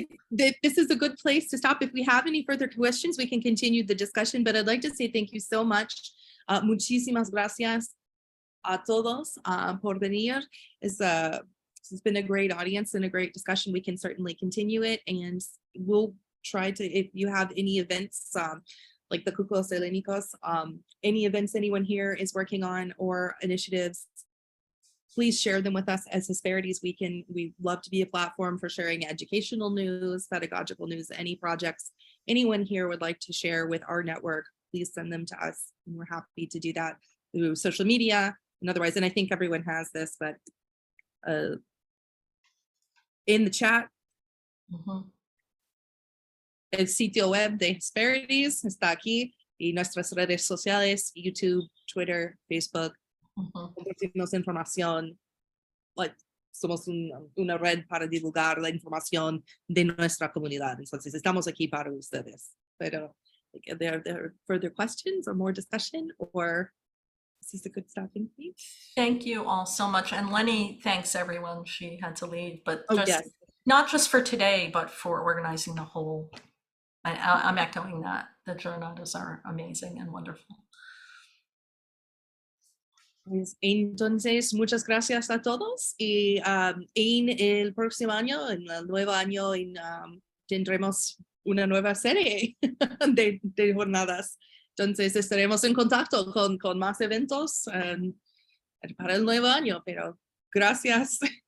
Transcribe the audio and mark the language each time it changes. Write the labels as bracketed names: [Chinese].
[English] This is a good place to stop. If we have any further questions, we can continue the discussion, but I'd like to say thank you so much. [Spanish] Muchísimas gracias a todos por venir. [English] It's been a great audience and a great discussion. We can certainly continue it, and we'll try to, if you have any events like the Kyklos Hellenikos, any events anyone here is working on or initiatives, please share them with us as Hesperides. We love to be a platform for sharing educational news, pedagogical news, any projects anyone here would like to share with our network, please send them to us. And we're happy to do that through social media and otherwise. And I think everyone has this, but in the chat, [Spanish] el sitio web de Hesperides está aquí, y nuestras redes sociales, YouTube, Twitter, Facebook. Compartimos información, somos una red para divulgar la información de nuestra comunidad. Entonces estamos aquí para ustedes. [English] Pero are there further questions or more discussion, or is this a good stopping point? Thank you all so much. And Lenny thanks everyone. She had to leave, but yes. Not just for today, but for organizing the whole. I'm echoing that. The jornadas are amazing and wonderful. [Spanish] Entonces, muchas gracias a todos, y en el próximo año, en el nuevo año, tendremos una nueva serie de jornadas. Entonces estaremos en contacto con más eventos para el nuevo año, pero gracias.